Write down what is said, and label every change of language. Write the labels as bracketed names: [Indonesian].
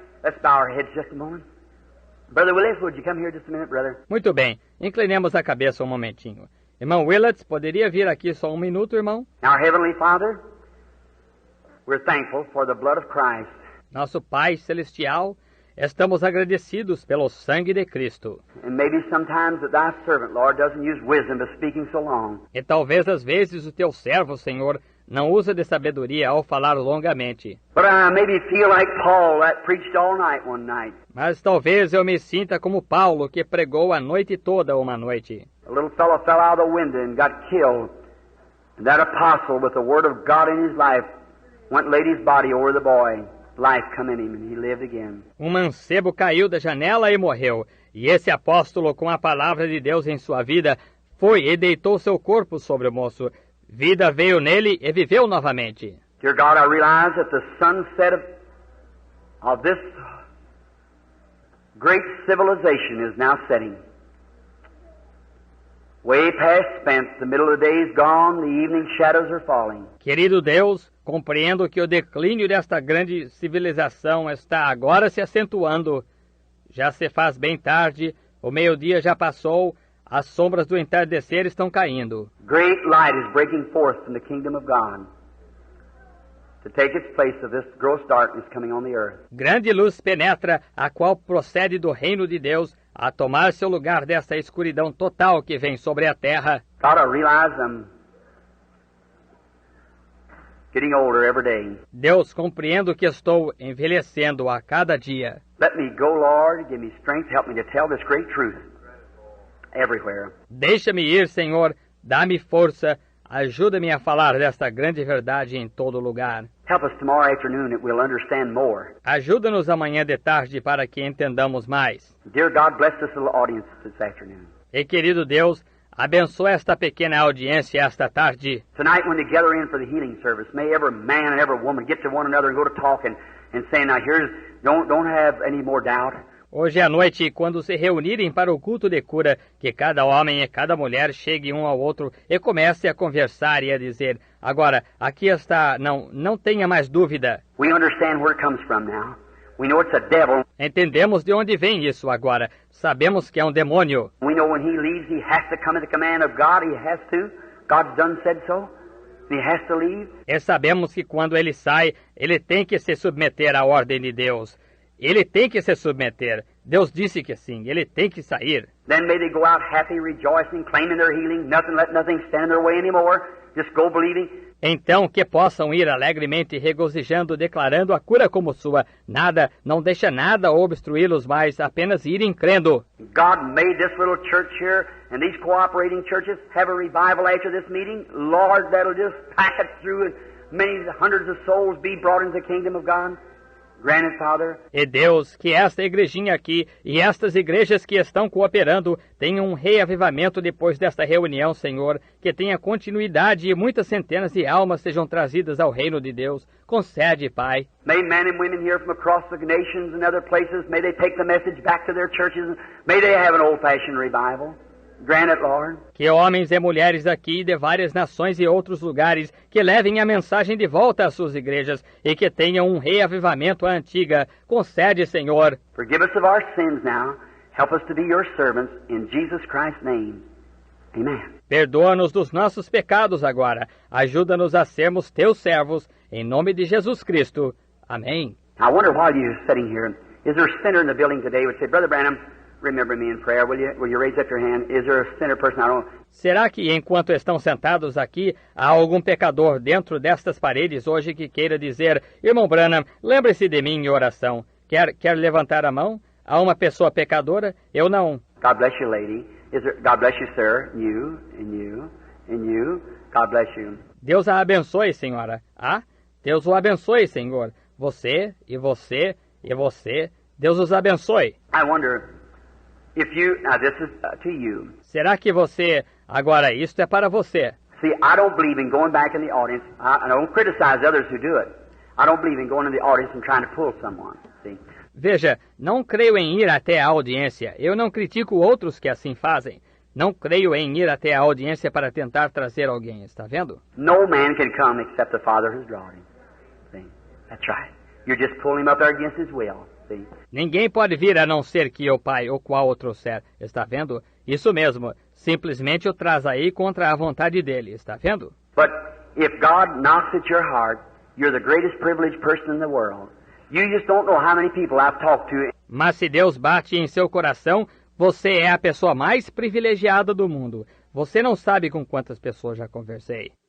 [English] Let's bow our heads just a moment. Brother Willis, would you come here just a minute, brother? [Portuguese] Muito bem. Inclinemos a cabeça um momentinho. Irmão Willets, poderia vir aqui só um minuto, irmão? [English] Our Heavenly Father, we're thankful for the blood of Christ. [Portuguese] Nosso Pai Celestial, estamos agradecidos pelo sangue de Cristo. [English] And maybe sometimes that thy servant, Lord, doesn't use wisdom to speaking so long. [Portuguese] E talvez às vezes o teu servo, Senhor, não usa de sabedoria ao falar longamente. [English] But I maybe feel like Paul that preached all night one night. [Portuguese] Mas talvez eu me sinta como Paulo, que pregou a noite toda uma noite. [English] A little fellow fell out of the window and got killed. And that apostle, with the word of God in his life, went and laid his body over the boy. Life come in him and he lived again. [Portuguese] Mancebo caiu da janela e morreu. E esse apóstolo, com a palavra de Deus em sua vida, foi e deitou seu corpo sobre o moço. Vida veio nele e viveu novamente. [English] Dear God, I realize that the sunset of this great civilization is now setting. Way past spent, the middle of the day is gone, the evening shadows are falling. [Portuguese] Querido Deus, compreendo que o declínio desta grande civilização está agora se acentuando. Já se faz bem tarde, o meio-dia já passou, as sombras do entardecer estão caindo. [English] Great light is breaking forth from the kingdom of God to take its place of this gross darkness coming on the earth. [Portuguese] Grande luz penetra, a qual procede do reino de Deus, a tomar seu lugar desta escuridão total que vem sobre a terra. [English] God, I realize I'm getting older every day. [Portuguese] Deus, compreendo que estou envelhecendo a cada dia. [English] Let me go, Lord, give me strength, help me to tell this great truth everywhere. [Portuguese] Deixa-me ir, Senhor, dá-me força, ajuda-me a falar desta grande verdade em todo lugar. [English] Help us tomorrow afternoon that we'll understand more. [Portuguese] Ajuda-nos amanhã de tarde para que entendamos mais. [English] Dear God, bless this little audience this afternoon. [Portuguese] E querido Deus, abençoa esta pequena audiência esta tarde. [English] Tonight when they gather in for the healing service, may every man and every woman get to one another and go to talking and saying, now here's, don't have any more doubt. [Portuguese] Hoje à noite, quando se reunirem para o culto de cura, que cada homem e cada mulher chegue um ao outro e comece a conversar e a dizer, agora, aqui está, não tenha mais dúvida. [English] We understand where it comes from now. We know it's a devil. [Portuguese] Entendemos de onde vem isso agora. Sabemos que é um demônio. [English] We know when he leaves, he has to come at the command of God. He has to. God's done said so. He has to leave. [Portuguese] E sabemos que quando ele sai, ele tem que se submeter à ordem de Deus. Ele tem que se submeter. Deus disse que sim, ele tem que sair. [English] Then may they go out happy, rejoicing, claiming their healing. Let nothing stand in their way anymore. Just go believing. [Portuguese] Então que possam ir alegremente regozijando, declarando a cura como sua. Nada, não deixa nada obstruí-los mais, apenas irem crendo. [English] God made this little church here and these cooperating churches have a revival after this meeting. Lord, that'll just pack it through and many hundreds of souls be brought into the kingdom of God. Granted, Father. [Portuguese] E Deus, que esta igrejinha aqui e estas igrejas que estão cooperando tenham um reavivamento depois desta reunião, Senhor, que tenha continuidade e muitas centenas de almas sejam trazidas ao reino de Deus. Concede, Pai. [English] May men and women here from across the nations and other places, may they take the message back to their churches. May they have an old-fashioned revival. Grant it, Lord. [Portuguese] Que homens e mulheres aqui de várias nações e outros lugares que levem a mensagem de volta às suas igrejas e que tenham um reavivamento à antiga. Concede, Senhor. [English] Forgive us of our sins now. Help us to be your servants in Jesus Christ's name. Amen. [Portuguese] Perdoa-nos dos nossos pecados agora. Ajuda-nos a sermos teus servos. Em nome de Jesus Cristo. Amém. [English] I wonder while you're sitting here, is there a sinner in the building today who would say, Brother Branham, remember me in prayer, will you? Will you raise up your hand? Is there a sinner person? I don't... [Portuguese] Será que, enquanto estão sentados aqui, há algum pecador dentro destas paredes hoje que queira dizer, Irmão Branham, lembre-se de mim em oração. Quer levantar a mão? Há uma pessoa pecadora? Eu não. [English] God bless you, lady. God bless you, sir. You, and you, and you. God bless you. [Portuguese] Deus a abençoe, senhora. Ah, Deus o abençoe, Senhor. Você, e você, e você. Deus os abençoe. [English] I wonder... If you, now this is to you. [Portuguese] Será que você, agora isto é para você? [English] See, I don't believe in going back in the audience. I don't criticize others who do it. I don't believe in going in the audience and trying to pull someone. See? [Portuguese] Veja, não creio em ir até a audiência. Eu não critico outros que assim fazem. Não creio em ir até a audiência para tentar trazer alguém. Está vendo? [English] No man can come except the Father who's drawn him. See? That's right. You're just pulling him up there against his will. See? [Portuguese] Ninguém pode vir a não ser que o Pai ou qual o trouxer. Está vendo? Isso mesmo. Simplesmente o traz aí contra a vontade dele. Está vendo? [English] But if God knocks at your heart, you're the greatest privileged person in the world. You just don't know how many people I've talked to. [Portuguese] Mas se Deus bate em seu coração, você é a pessoa mais privilegiada do mundo. Você não sabe com quantas pessoas já conversei.